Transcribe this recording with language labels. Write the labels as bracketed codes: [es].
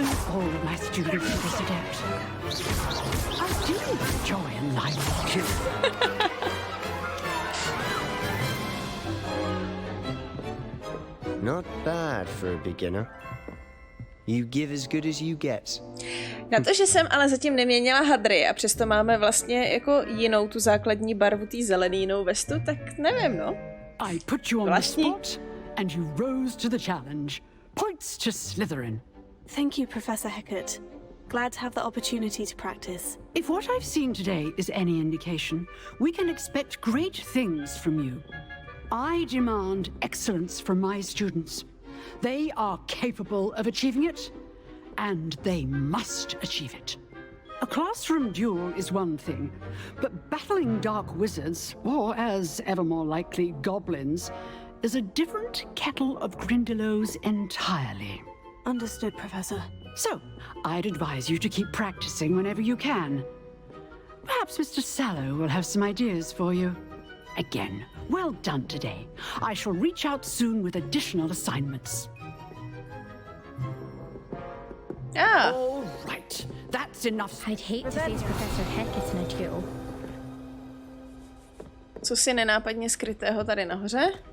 [en] All of my students are this adept. I do enjoy a lively duel. Not bad for a beginner. You give as good as you get. [cs] Na to, že jsem ale zatím neměnila hadry a přesto máme vlastně jako jinou tu základní barvu, tý zelený vestu, tak nevím, no. [en] I put you on the spot, and you rose to the challenge. Points to Slytherin. Thank you, Professor Hecat. Glad to have the opportunity to practice. If what I've seen today is any indication, we can expect great things from you. I demand excellence from my students. They are capable of achieving it, and they must achieve it. A classroom duel is one thing, but battling dark wizards, or as ever more likely, goblins, is a different kettle of Grindylows entirely. Understood, Professor. So, I'd advise you to keep practicing whenever you can. Perhaps Mr. Sallow will have some ideas for you. Again, well done today. I shall reach out soon with additional assignments. Ah. All right, that's enough. I'd hate to face Professor Hecat in a duel. [cs] Co si nenápadně skrytého tady nahoře?